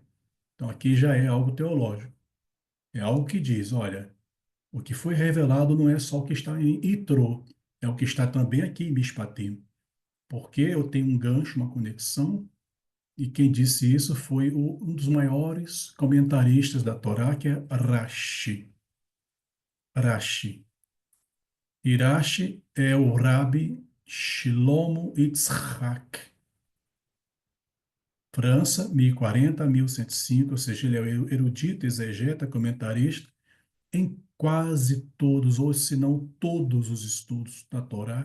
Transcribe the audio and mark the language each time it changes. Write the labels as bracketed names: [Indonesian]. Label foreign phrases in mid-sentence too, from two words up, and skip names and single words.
[Portuguese] Então aqui já é algo teológico. É algo que diz, olha, o que foi revelado não é só o que está em Itrô, é o que está também aqui em Mishpatim. Porque eu tenho um gancho, uma conexão, e quem disse isso foi um dos maiores comentaristas da Torá, que é Rashi. Rashi. Irashi é o Rabi Shlomo Yitzhak. França, 1040 a 1105, ou seja, ele é o erudito, exegeta, comentarista em quase todos, ou se não todos os estudos da Torá.